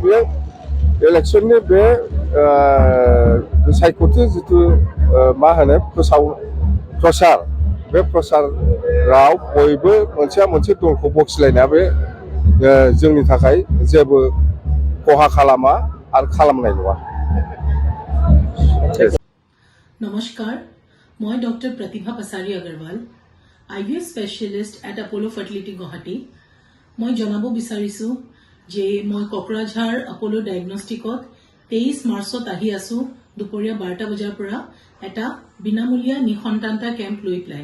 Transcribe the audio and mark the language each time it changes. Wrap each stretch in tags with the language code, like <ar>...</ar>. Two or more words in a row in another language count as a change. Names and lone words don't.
<brx>बेयो इलेक्सननि बे सायख'थि जिथु मा होनो प्रसार, बे प्रसाराव बयबो मोनसेया मोनसे दलखौ बखिलायनाया बे जोंनि थाखाय जेबो खहा खालामा आरो खालामनाय नङा।</brx> <as>নমস্কাৰ, মই ডক্টৰ প্ৰতিভা পাছাৰী আগৰৱাল,</as> <en>IVF specialist at Apollo Fertility</en> <as>গুৱাহাটী। মই জনাব বিচাৰিছোঁ যে মই কোকৰাঝাৰ আপ'ল' ডায়েগনষ্টিকত 23 মাৰ্চত আহি আছোঁ দুপৰীয়া 12টা বজাৰ পৰা এটা বিনামূলীয়া নিঃসন্তানতা কেম্প লৈ পেলাই।</as>